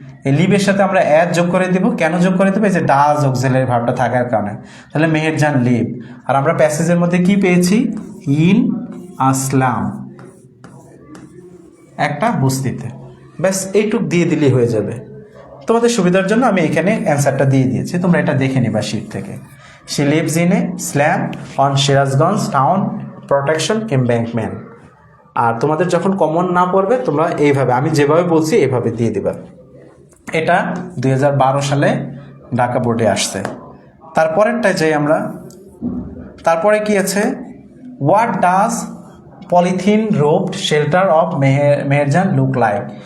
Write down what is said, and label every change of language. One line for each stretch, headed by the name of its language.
Bangla: এই লিভের সাথে আমরা অ্যাড যোগ করে দেব। কেন যোগ করে দেবো? এই যে ডাজ অক্সিলারি ভার্বটা থাকার কারণে। তাহলে মেহেরজান লিভ। আর আমরা প্যাসেজের মধ্যে কি পেয়েছি? ইন আসলাম, একটা বস্তিতে। ব্যাস এইটুক দিয়ে দিলেই হয়ে যাবে। তোমাদের সুবিধার জন্য আমি এখানে অ্যান্সারটা দিয়ে দিয়েছি, তোমরা এটা দেখে নিবা শিট থেকে।
English: She lives in a slum on Shirazganj town protection embankment.
Bangla: আর তোমাদের যখন কমন না পড়বে তোমরা এইভাবে, আমি যেভাবে বলছি এইভাবে দিয়ে দিবা। এটা 2012 সালে ঢাকা বোর্ডে আসছে। তারপরেরটায় যাই আমরা। তারপরে কি আছে?
English: What does polythene roped shelter of Meherjaan look like?